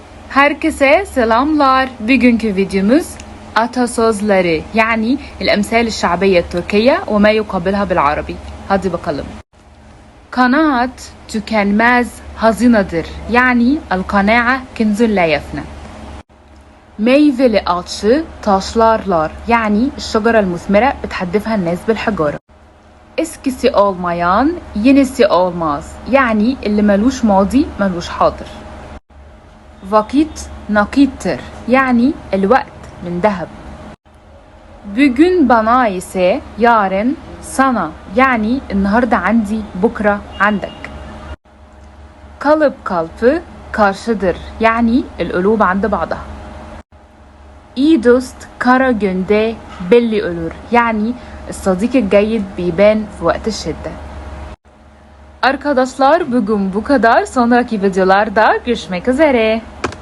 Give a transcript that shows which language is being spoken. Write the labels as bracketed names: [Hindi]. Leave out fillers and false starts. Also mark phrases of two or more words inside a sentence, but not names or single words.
[Turkish] Herkese selamlar. Bugünkü videomuz atasözleri yani [Arabic] الأمثال الشعبية التركية وما يقابلها بالعربي. [Turkish] Hadi bakalım. Kanaat tükenmez hazinedir. Yani [Arabic] القناعة كنز لا يفنى. [Turkish] Meyveli ağaçı taşlarlar. [Arabic] Yani الشجرة المثمرة بتحدفها الناس بالحجارة. [Turkish] Eskisi olmayan yenisi olmaz. [Arabic] Yani اللي ملوش ماضي ملوش حاضر. [Turkish] Vakit nakittir. [Arabic] Yani الوقت من ذهب. [Turkish] Bugün bana ise yarın sana. [Arabic] Yani النهارده عندي بكره عندك. [Turkish] Kalıp kalpı karşıdır. [Arabic] Yani القلوب عند بعضها. [Turkish] İyi dost kara günde belli olur. [Arabic] Yani الصديق الجيد بيبان في وقت الشدة. [Turkish] Arkadaşlar bugün bu kadar. Sonraki videolarda görüşmek üzere.